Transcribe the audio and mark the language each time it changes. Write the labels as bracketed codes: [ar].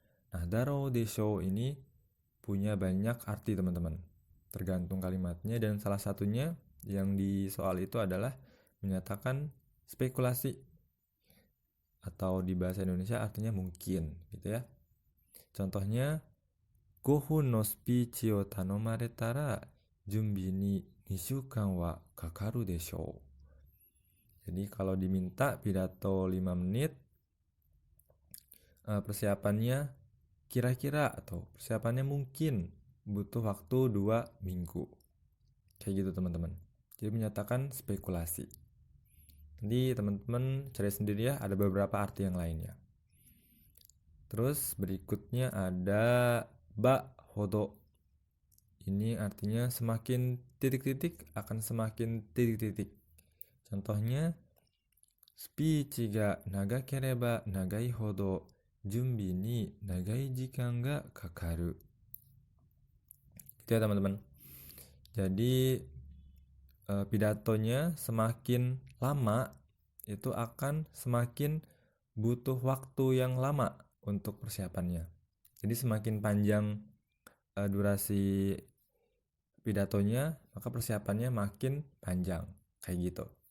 [id] Nah, daro desho ini punya banyak arti teman-teman, tergantung kalimatnya, dan salah satunya yang di soal itu adalah menyatakan spekulasi, atau di bahasa Indonesia artinya mungkin gitu ya. Contohnya [ja] 5分のスピーチを頼まれたら準備に2週間はかかるでしょう. [id] Jadi kalau diminta pidato 5 menit, persiapannya kira-kira atau persiapannya mungkin butuh waktu 2 minggu. Kayak gitu teman-teman. Jadi menyatakan spekulasi. Jadi teman-teman cari sendiri ya, ada beberapa arti yang lainnya. Terus berikutnya ada ba hodo. Ini artinya semakin titik-titik akan semakin titik-titik. Contohnya [ja] スピーチが長ければ長いほど準備に長い時間がかかる. [id] Gitu ya teman-teman. Jadi pidatonya semakin lama itu akan semakin butuh waktu yang lama untuk persiapannya. Jadi semakin panjang durasi pidatonya, maka persiapannya makin panjang. Kayak gitu.